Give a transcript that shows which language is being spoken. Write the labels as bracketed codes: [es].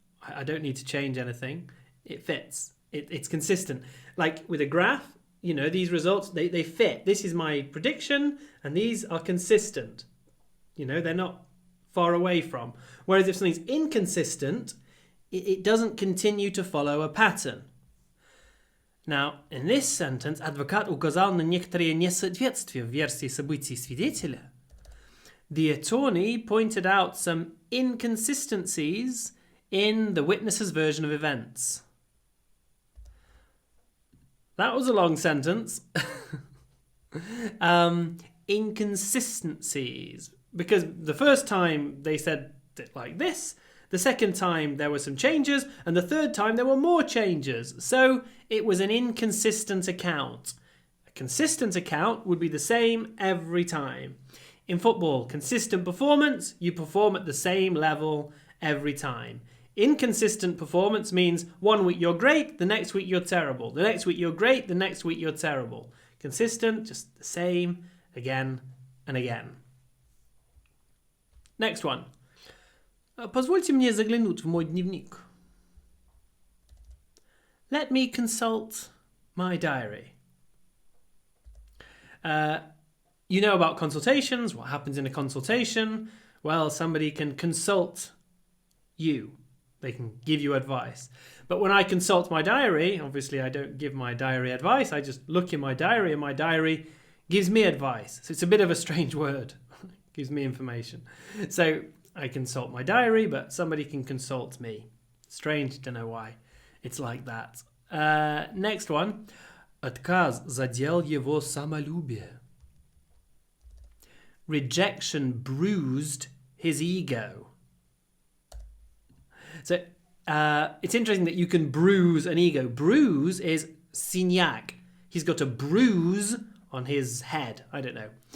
[en] I don't need to change anything. It fits. It's consistent. Like with a graph, these results, they fit. This is my prediction, and these are consistent. They're not far away from. Whereas if something's inconsistent, it doesn't continue to follow a pattern. Now, in this sentence, [ru] адвокат указал на некоторые несоответствия в версии событий свидетеля. [en] The attorney pointed out some inconsistencies in the witness's version of events. That was a long sentence. Inconsistencies. Because the first time they said it like this, the second time there were some changes, and the third time there were more changes. So it was an inconsistent account. A consistent account would be the same every time. In football, consistent performance, you perform at the same level every time. Inconsistent performance means 1 week you're great, the next week you're terrible. The next week you're great, the next week you're terrible. Consistent, just the same, again and again. Next one. [ru] Позвольте мне заглянуть в мой дневник. [en] Let me consult my diary. You know about consultations. What happens in a consultation? Well, somebody can consult you. They can give you advice. But when I consult my diary, obviously I don't give my diary advice. I just look in my diary and my diary gives me advice. So it's a bit of a strange word. Gives me information. So I consult my diary, but somebody can consult me. Strange, don't know why. It's like that. Next one. [ru] Отказ задел его самолюбие. [en] Rejection bruised his ego. So it's interesting that you can bruise an ego. Bruise is signac. He's got a bruise on his head. I don't know.